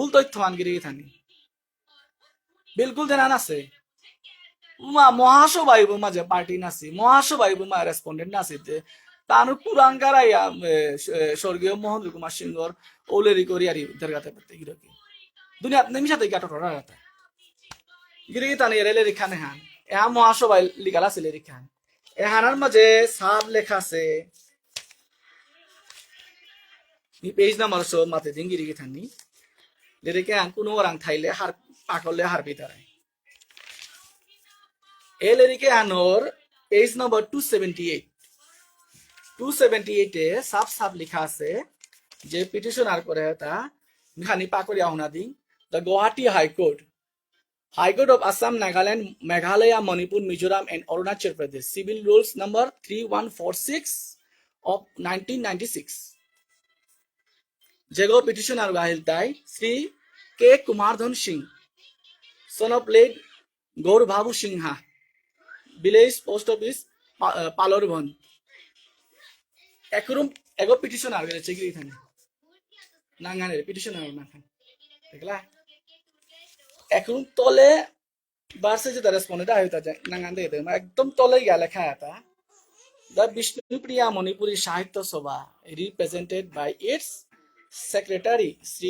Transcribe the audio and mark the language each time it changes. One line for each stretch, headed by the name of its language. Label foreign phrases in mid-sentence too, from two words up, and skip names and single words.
Bishnupriya: তথ্য আনগিরি থানি বিলকুল দেনা আছে উমা মহাসভায় মাঝে পার্টি নাছি মহাসভায় মা রেসপন্ডেন্ট নাছিতে তার কুরাঙ্গারাই স্বর্গীয় মহেন্দ্র কুমার সিংহর ওলেরি করি আর দরগাতে পারতে গিরকি দুনিয়া নেমি সাথে গাটো টরা রাতে গিরি তানি এলে রিখানে হান এহা মহাসভায় লিগাল আছে রিখান এহানার মাঝে সাব লেখা আছে ni page number so mate ding giri thani lereke an kuno orang thaile har pakole har bitare e lereke anor page number 278 278 এ সাব লেখা আছে যে পিটিশনার করে তা খানি পাকরি আহনা দিন
English: the Guwahati High Court of Assam, Nagaland, Meghalaya, Manipur, Mizoram and Arunachal Pradesh Civil Rules number 3146 of 1996
Bishnupriya: Jago petitioner Gahil Dai
English: Sri K. Kumardhan Singh, son of late Gaur Babu Singha, village post office Palorban.
Bishnupriya: Ego petitioner গেছে কি এখানে নাঙ্গানের petitioner নাখান দেখলা এখন তলে বারসে যে রেসপন্ডেন্ট আইতা যায় নাঙ্গান দেতে একদম তলে গিয়া লেখা আছে
English: the Vishnupriya Manipuri Sahitya Sabha represented by its Secretary Sri